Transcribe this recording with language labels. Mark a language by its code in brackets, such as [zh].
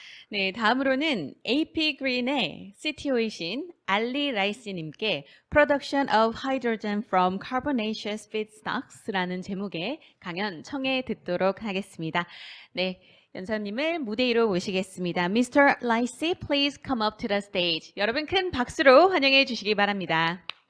[ko] 네, 다음으로는 APGREEN의 CTO이신 알리 라이시님께 Production of Hydrogen from Carbonaceous Feedstocks라는 제목의 강연 청해 듣도록 하겠습니다. 네, 연사님을 무대 위로 모시겠습니다. [en] Mr. Laisi, please come up to the stage. [ko] 여러분 큰 박수로 환영해 주시기 바랍니다.